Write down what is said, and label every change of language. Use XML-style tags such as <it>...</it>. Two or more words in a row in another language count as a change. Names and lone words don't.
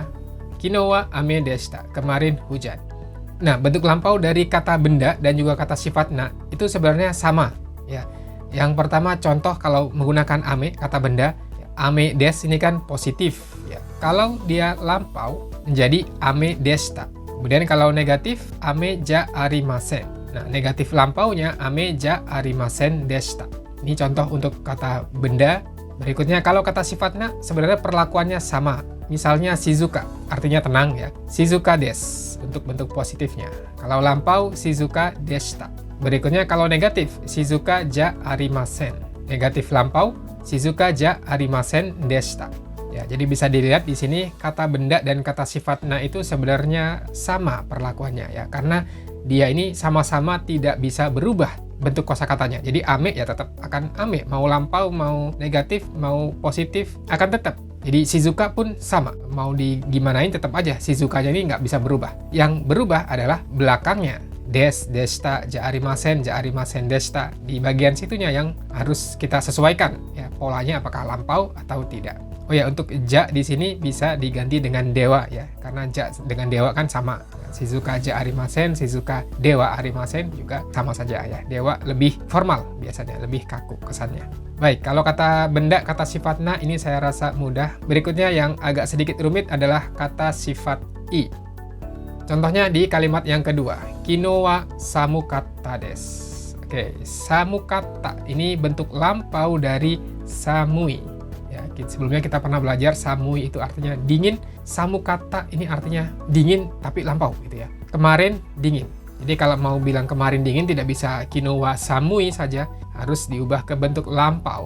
<ja>昨日は雨でした,</ja> <id>kemarin hujan. Nah, bentuk lampau dari kata benda dan juga kata sifat na itu sebenarnya sama ya. Yang pertama contoh kalau menggunakan ame, kata benda,</id> <ja>雨です</ja> <id>ini kan positif ya. Kalau dia lampau menjadi</id> <ja>雨でした.</ja> <id>Kemudian kalau negatif,</id> <ja>雨じゃありません.</ja> <id>Nah, negatif lampaunya</id> <ja>雨じゃありませんでした.</ja> <id>Ini contoh untuk kata benda. Berikutnya kalau kata sifatnya sebenarnya perlakuannya sama. Misalnya shizuka, artinya tenang ya.</id> <ja>静かです</ja> <id>untuk bentuk positifnya. Kalau lampau,</id> <ja>静かでした.</ja> <id>Berikutnya kalau negatif,</id> <ja>静かじゃありません.</ja> <id>Negatif lampau,</id> <ja>静かじゃありませんでした.</ja> <id>Ya, jadi bisa dilihat di sini kata benda dan kata sifat na itu sebenarnya sama perlakuannya ya, karena dia ini sama-sama tidak bisa berubah bentuk kosakatanya. Jadi ame ya tetap akan ame, mau lampau, mau negatif, mau positif akan tetap. Jadi shizuka pun sama, mau digimanain tetap aja shizukanya ini nggak bisa berubah. Yang berubah adalah belakangnya.</id> <ja>です、でした、じゃありませんでした.</ja> <id>Di bagian situnya yang harus kita sesuaikan ya, polanya apakah lampau atau tidak. Oh ya, untuk ja di sini bisa diganti dengan dewa ya, karena ja dengan dewa kan sama.</id> <ja>静かじゃありません、静かではありません</ja> <id>juga sama saja ya. Dewa lebih formal biasanya, lebih kaku kesannya. Baik, kalau kata benda, kata sifat na ini saya rasa mudah. Berikutnya yang agak sedikit rumit adalah kata sifat i. Contohnya di kalimat yang kedua,</id> <ja>昨日は寒かったです.</ja> <id>Oke, samukatta ini bentuk lampau dari samui. Ya, sebelumnya kita pernah belajar samui itu artinya dingin, samukatta ini artinya dingin tapi lampau gitu ya. Kemarin dingin. Jadi kalau mau bilang kemarin dingin tidak bisa</id> <ja>昨日は寒い</ja> <id>saja, harus diubah ke bentuk lampau.</id>